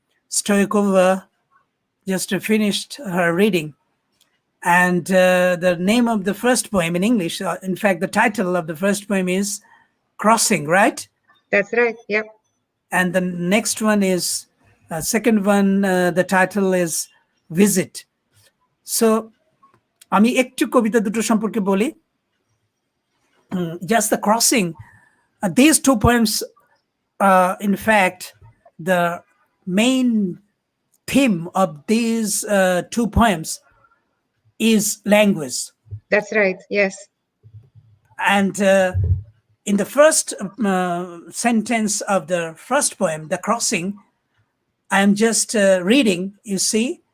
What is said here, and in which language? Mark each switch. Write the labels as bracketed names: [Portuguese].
[English] Stoikova just finished her reading. And the name of the first poem in English, in fact, the title of the first poem is Crossing, right? that's right, yep. And the next one is, second one, the title is Visit. [Bangla] So, আমি একটু কবিতা দুটো সম্পর্কে বলি. [English] Just the crossing. These two poems, in fact, the main theme of these two poems is language. That's right, yes. And in the first sentence of the first poem, The Crossing, I'm just reading, you see.